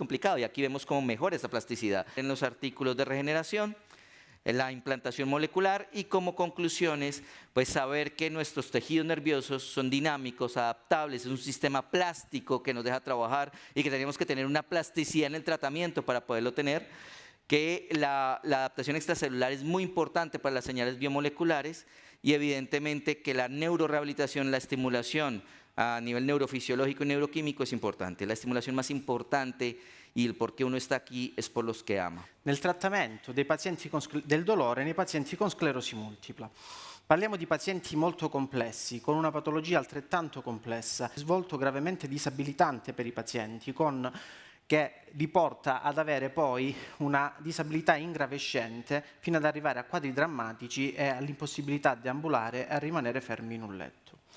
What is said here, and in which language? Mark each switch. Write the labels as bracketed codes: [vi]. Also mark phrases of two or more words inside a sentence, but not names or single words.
[es] complicado y aquí vemos cómo mejora esa plasticidad en los artículos de regeneración, en la implantación molecular y como conclusiones, pues saber que nuestros tejidos nerviosos son dinámicos, adaptables, es un sistema plástico que nos deja trabajar y que tenemos que tener una plasticidad en el tratamiento para poderlo tener, que la adaptación extracelular es muy importante para las señales biomoleculares y evidentemente que la neurorehabilitación, la estimulación a nivel neurofisiológico y neuroquímico es importante. La estimulación más importante y [it] il perché uno sta qui è per los che ama. Nel trattamento dei pazienti del dolore nei pazienti con sclerosi multipla. Parliamo di pazienti molto complessi, con una patologia altrettanto complessa, svolto gravemente disabilitante per i pazienti, con che li porta ad avere poi una disabilità ingravescente fino ad arrivare a quadri drammatici e all'impossibilità di ambulare e a rimanere fermi in un letto.